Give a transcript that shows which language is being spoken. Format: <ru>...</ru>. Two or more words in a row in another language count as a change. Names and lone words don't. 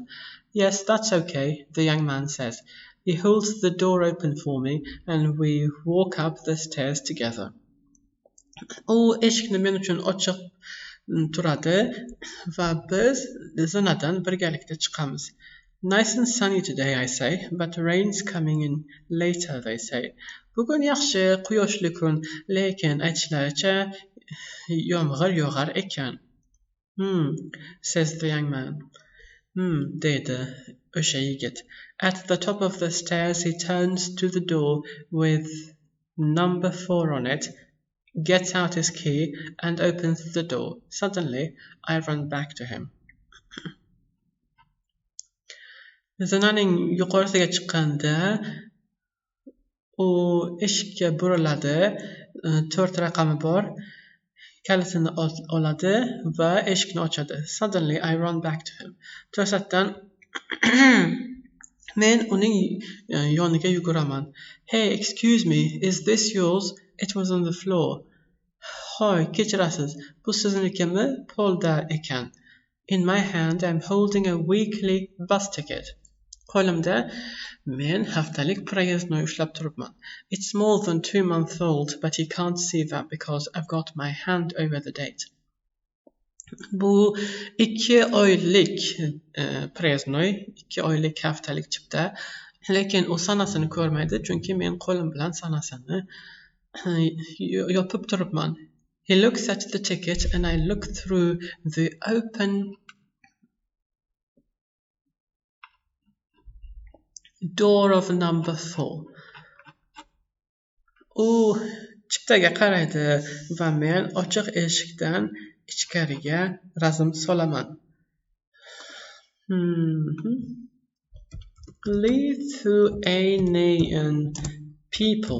<en>Yes, that's okay, the young man says. He holds the door open for me and we walk up the stairs together.</en> <uz>U eshikni men uchun ochiq turadi va biz zinadan birgalikda chiqamiz.</uz> <en>Nice and sunny today, I say, but rain's coming in later, they say.</en> <uz>Bugun yaxshi, quyoshli kun, lekin aytishlaricha yomg'ir yog'ar ekan.</uz> <en>Says the young man.</en> <uz>Deydi o'sha yigit.</uz> <en>At the top of the stairs he turns to the door with number 4 on it, gets out his key and opens the door. Suddenly, I run back to him.</en> <uz>Zinaning yuqorisiga chiqqanda u eshikka buriladi, 4 raqami bor, kalitini oladi va eshikni ochadi.</uz> <en>Suddenly I run back to him.</en> <uz>To'satdan men uning yoniga yuguraman.</uz> <en>Hey, excuse me, is this yours? It was on the floor.</en> <uz>Hoy, kechirasiz, bu siznikimi? Polda ekan.</uz> <en>In my hand I'm holding a weekly bus ticket.</en> <uz>Qo'limda men haftalik proyezdnoy ushlab turibman.</uz> <en>It's more than 2 months old, but he can't see that because I've got my hand over the date.</en> <uz>Bu 2 oylik proyezdnoy, 2 oylik haftalik chipta, lekin u sanasini ko'rmaydi, chunki men qo'lim bilan sanasini yopib turibman.</uz> <en>He looks at the ticket and I look through the open door of number 4.</en> <uz>U chiptaga qaraydi va men ochiq eshikdan ichkariga razm solaman.</uz> <en>Lithuanian people.</en>